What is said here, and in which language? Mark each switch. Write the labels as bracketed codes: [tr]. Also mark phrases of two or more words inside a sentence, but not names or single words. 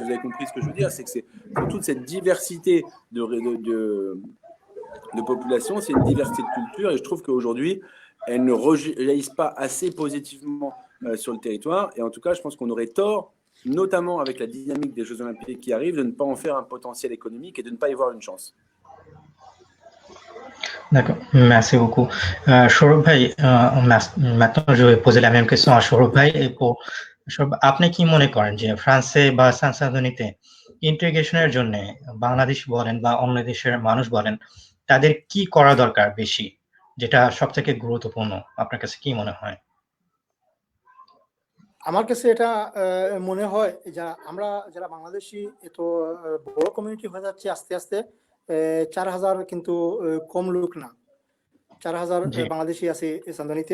[fr] Vous avez compris ce que je veux dire, c'est que c'est toute cette diversité de population, c'est une diversité de culture, et je trouve qu'aujourd'hui, elles ne rejaillissent pas assez positivement sur le territoire, et en tout cas, je pense qu'on aurait tort, notamment avec la dynamique des Jeux Olympiques qui arrivent, de ne pas en faire un potentiel économique et de ne pas y voir une chance. D'accord, merci beaucoup. [bn] সৌরভ ভাই, [fr] maintenant je vais poser la même question à সৌরভ ভাই। [bn] সৌরভ, আপনি কি মনে করেন যে ফ্রান্সে বা সানসান্দনিতে ইন্টিগ্রেশনের জন্য বাংলাদেশ বলেন বা অন্য দেশের মানুষ বলেন, তাদের কি করা দরকার বেশি, যেটা সবথেকে গুরুত্বপূর্ণ? আপনার কাছে কি মনে হয়? আমার কাছে এটা মনে হয় যে আমরা যারা বাংলাদেশি এত বড় কমিউনিটি হয়ে যাচ্ছে আস্তে আস্তে, 4000 কিন্তু কম লোক না, 4000 বাংলাদেশি আছে চান্দনিতে।